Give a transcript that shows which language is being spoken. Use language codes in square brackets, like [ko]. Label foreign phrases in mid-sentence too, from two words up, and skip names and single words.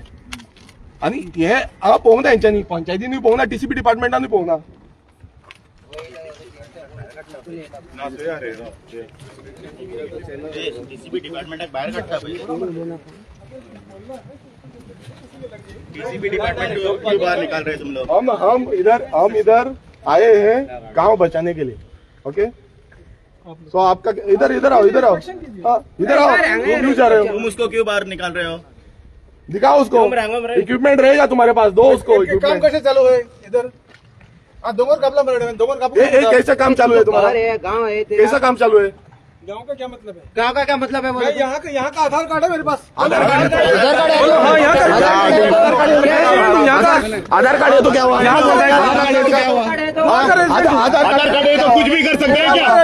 [kok] आनी हे हांगा पळोवंक ना हेंच्यांनी, पंचायतीनूय पळोवंक ना, टीसीपी डिपार्टमेंटानूय पळोवंक ना. डीसीपी डिपार्टमेंटाक भायर काडटा [hi] डीसीपी डिपार्टमेंट क्यों बाहर निकाल रहे तुम लोग? हम इधर आए हैं गांव बचाने के लिए. [en] OK, so [hi] आपका इधर आओ हाँ, इधर आओ. क्यों जा रहे हो? तुम उसको क्यों बाहर निकाल रहे हो? दिखाओ उसको. इक्विपमेंट रहेगा तुम्हारे पास, दो उसको काम इक्विपमेंट. कैसे चालू है इधर? [kok] दोंगर कापला मरे दोंगर कापू. [hi] कैसा काम चालू है तुम्हारा? गाँव है कैसा काम चालू है? गांव का क्या मतलब है? गाँव का क्या मतलब है? मैं यहाँ का आधार कार्ड है मेरे पास. आधार कार्ड है तो क्या हुआ? आधार कार्ड है तो कुछ भी कर सकते हैं क्या?